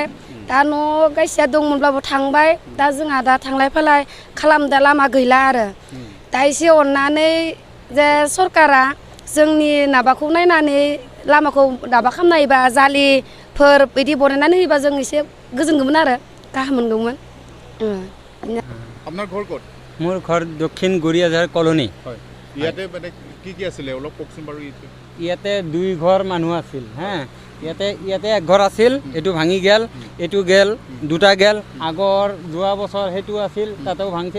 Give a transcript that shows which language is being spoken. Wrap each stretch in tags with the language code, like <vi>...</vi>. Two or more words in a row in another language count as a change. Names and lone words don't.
<brx>दा न' गायसेया दंमोनब्लाबो थांबाय। दा जोंहा दा थांलाय फैलाय खालामदा लामा गैला आरो। दा एसे अननानै जे सरकारा जोंनि माबाखौ नायनानै लामाखौ दाबा खालामना होयोबा जालिफोर बिदि बनायनानै होयोबा जों एसे गोजोनगौमोन आरो गाहाम मोनगौमोन।</brx> <as>আপোনাৰ ঘৰ ক'ত? মোৰ ঘৰ দক্ষিণ গৰিয়াঝাৰ কলনী। হয়। ইয়াতে মানে কি আছিলে অলপ কওকচোন বাৰু। ইয়াতে 2 ঘৰ মানুহ আছিল। হ্যাঁ, ইয়াতে এক ঘৰ আছিল, এইটো ভাঙি গেল, এইটো গেল, দুটা গেল। আগৰ যোৱা বছৰ সেইটো আছিল, তাতেও ভাঙছে।</as>